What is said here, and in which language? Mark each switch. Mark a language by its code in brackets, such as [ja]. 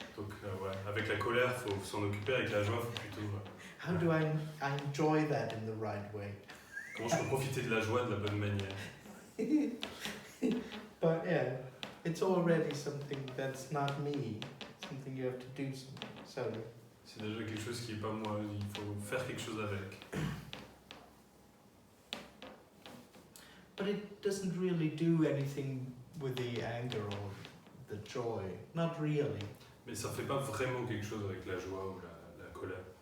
[fr] Donc ouais, avec la colère, faut s'en occuper, avec la joie, faut plutôt... [en] How do I enjoy that in the right way? [fr] Comment je peux profiter de la joie de la bonne manière? [en] But yeah, it's already something that's not me. Something you have to do something. So [fr] C'est déjà quelque chose qui est pas moi, il faut faire quelque chose avec. [en] but it doesn't really do anything with the anger or the joy. Not really. [fr] Mais ça fait pas vraiment quelque chose avec la joie ou la colère.